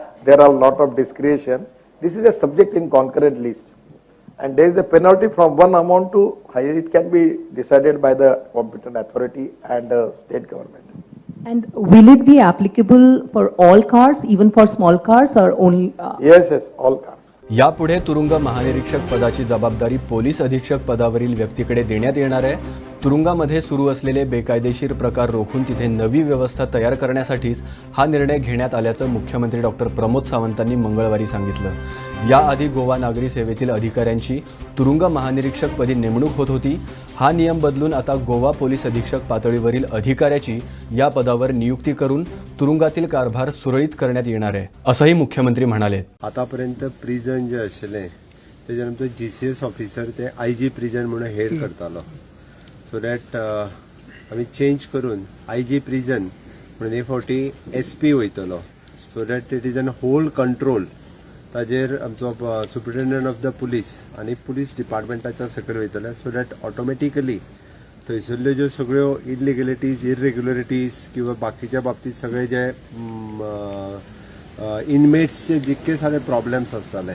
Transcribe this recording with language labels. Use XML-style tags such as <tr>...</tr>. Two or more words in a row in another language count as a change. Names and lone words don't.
<en>There are a lot of discretion. This is a subject in concurrent list. And there is a penalty from one amount to higher. It can be decided by the competent authority and the state government. And will it be applicable for all cars, even for small cars, or only? Yes, all cars.</en> <mr>यापुढे तुरुंग महानिरीक्षक पदाची जबाबदारी पोलीस अधीक्षक पदावरील व्यक्तीकडे देण्यात येणार आहे. तुरुंगामध्ये सुरू असलेले बेकायदेशीर प्रकार रोखून तिथे नवी व्यवस्था तयार करण्यासाठीच हा निर्णय घेण्यात आल्याचं मुख्यमंत्री डॉक्टर प्रमोद सावंतांनी मंगळवारी सांगितलं. याआधी गोवा नागरी सेवेतील अधिकाऱ्यांची तुरुंग महानिरीक्षकपदी नेमणूक होत होती. हा नियम बदलून आता गोवा पोलीस अधीक्षक पातळीवरील अधिकाऱ्याची या पदावर नियुक्ती करून तुरुंगातील कारभार सुरळीत करण्यात येणार आहे, असंही मुख्यमंत्री म्हणाले.</mr> <kok>आतापर्यंत प्रिजन जे आशिल्लें तेजे आमचो GCS ऑफिसर ते</kok> <en>IG prison</en> <kok>म्हणून हेड करतालो.</kok> <en>so that</en> <kok>आमी चेंज करून</kok> <en>IG prison</en> <kok>म्हणून हे फावटी SP वयतलो.</kok> <en>so that it is an whole control.</en> <kok>ताजेर आमचो</kok> <en>superintendent of the police</en> <kok>आनी</kok> <en>police departmentाच्या</en> <kok>सकयल वयतले.</kok> <en>so that automatically</en> <kok>थंयसरल्यो ज्यो सगळ्यो</kok> <en>illegalities irregularities</en> <kok>किंवा बाकीच्या बाबतींत सगळे जे इनमेट्सचे जितके सगळे प्रॉब्लेम्स आसताले</kok>